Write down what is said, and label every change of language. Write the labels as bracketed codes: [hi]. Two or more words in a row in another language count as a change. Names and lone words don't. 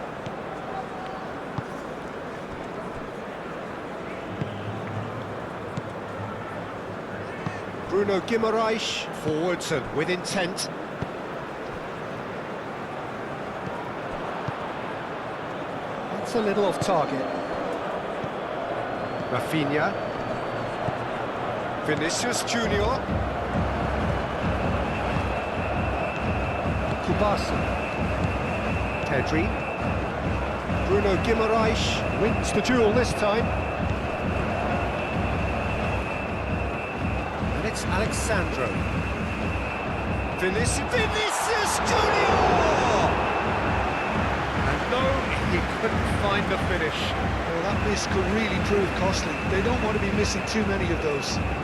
[en] Bruno Guimaraes, forwards and with intent. That's a little off target. Rafinha. Vinicius Junior. Kubasi. Pedri. Bruno Guimaraes wins the duel this time. It's Alexandro. Vinicius Junior! And no, he couldn't find the finish. Well, that miss could really prove costly. They don't want to be missing too many of those.